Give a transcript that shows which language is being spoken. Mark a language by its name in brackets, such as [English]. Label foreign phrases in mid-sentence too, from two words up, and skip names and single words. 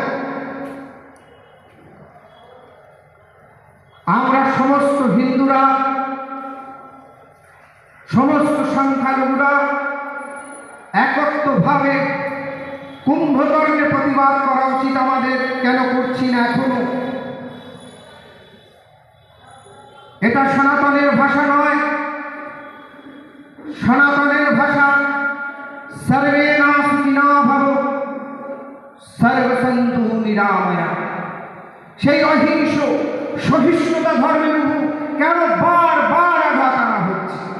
[Bangla] আমরা সমস্ত হিন্দুরা সমস্ত সংখ্যালঘুরা একত্রিতভাবে কুম্ভকর্ণে প্রতিবাদ করা উচিত আমাদের, কেন করছি না এখনো? এটা সনাতনের ভাষা নয়, সনাতনের ভাষা [Sanskrit] সর্বে না সুখিনো ভব সর্বে সন্তু নিরাময়া। [Bangla] সেই অহিংস সহিষ্ণুতা ধর্মের উপর কেন বারবার আঘাত আনা হচ্ছে?